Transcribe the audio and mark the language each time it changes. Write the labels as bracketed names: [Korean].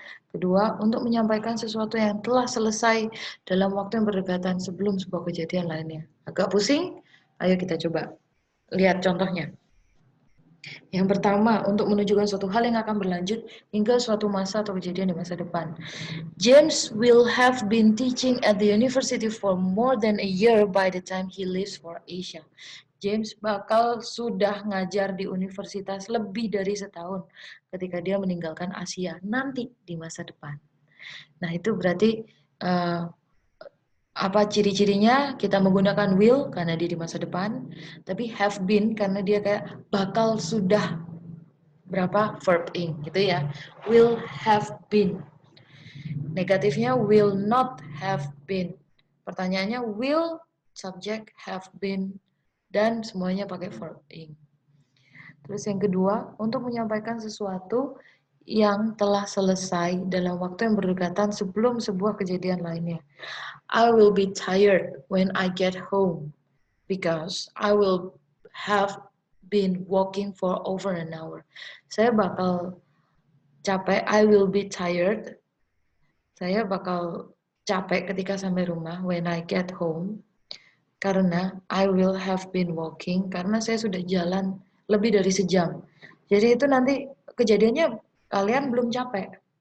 [Indonesian] Kedua, untuk menyampaikan sesuatu yang telah selesai dalam waktu yang berdekatan sebelum sebuah kejadian lainnya. Agak pusing? Ayo kita coba lihat contohnya. Yang pertama, untuk menunjukkan suatu hal yang akan berlanjut hingga suatu masa atau kejadian di masa depan. [English] James will have been teaching at the university for more than a year by the time he leaves for Asia. [Indonesian] James bakal sudah ngajar di universitas lebih dari setahun ketika dia meninggalkan Asia nanti di masa depan. Nah, itu berarti apa ciri-cirinya? Kita menggunakan will karena dia di masa depan, tapi have been karena dia kayak bakal sudah berapa verb ing gitu ya. Will have been. Negatifnya will not have been. Pertanyaannya will, subject, have been, dan semuanya pakai verb ing. Terus yang kedua, untuk menyampaikan sesuatu yang telah selesai dalam waktu yang berdekatan sebelum sebuah kejadian lainnya. [English] I will be tired when I get home because I will have been walking for over an hour. [Indonesian] Saya bakal capek, [English] I will be tired. [Indonesian] Saya bakal capek ketika sampai rumah [English] when I get home [Indonesian] karena [English] I will have been walking [Indonesian] karena saya sudah jalan lebih dari sejam. Jadi itu nanti kejadiannya kalian belum capek.